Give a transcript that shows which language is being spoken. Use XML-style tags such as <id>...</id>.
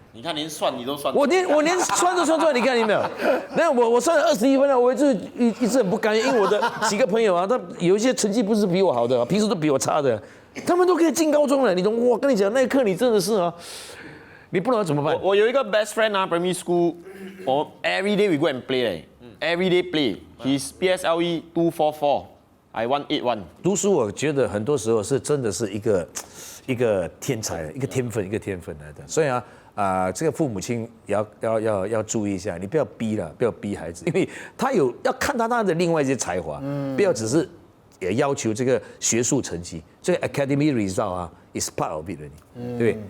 <zh>你看连算你都算，我连算都算出来，你看有没有？那我算了21分了，我一直很不甘愿，因为我的几个朋友啊，他有一些成绩不是比我好的，平时都比我差的，他们都可以进高中了。你懂？我跟你讲，那一刻你真的是啊，你不知道怎么办。我有一个</zh> <en>best friend 啊 ，primary school， 我 every day we go and play 嘞，every day play。 His PSLE 244，I 181。</en> <zh>读书我觉得很多时候是真的是一个天才，一个天分来的。所以啊，这个父母亲也要注意一下，你不要逼孩子，因为他要看他的另外一些才华，不要只是也要求这个学术成绩，这个 academic result 啊</zh> <en>is part of it</en> <zh>对不对？</zh>